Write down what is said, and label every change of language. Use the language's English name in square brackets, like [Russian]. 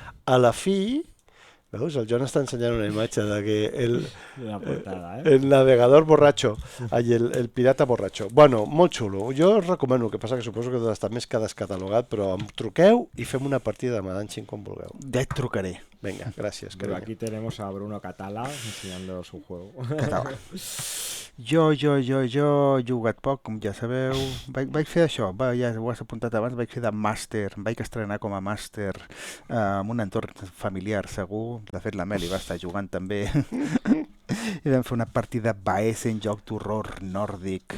[Catalan] A la fi, veus, el Joan està ensenyant una imatge de que el navegador borratxo, el pirata borratxo. Bueno, molt xulo. Jo us recomano, que passa que suposo que està més que descatalogat, però em truqueu i fem una partida de Madanxin quan vulgueu. Ja et trucaré. [Spanish] Venga, gracias. Pero aquí tenemos a Bruno Catala enseñando su juego. [Catalan] Català. Jo he jugat poc, com ja sabeu. Vaig fer això, ja ho has apuntat abans, vaig fer de màster, em vaig estrenar com a màster en un entorn familiar segur. De fet, la Meli va estar jugant també. I vam fer una partida Baesen, joc d'horror nòrdic.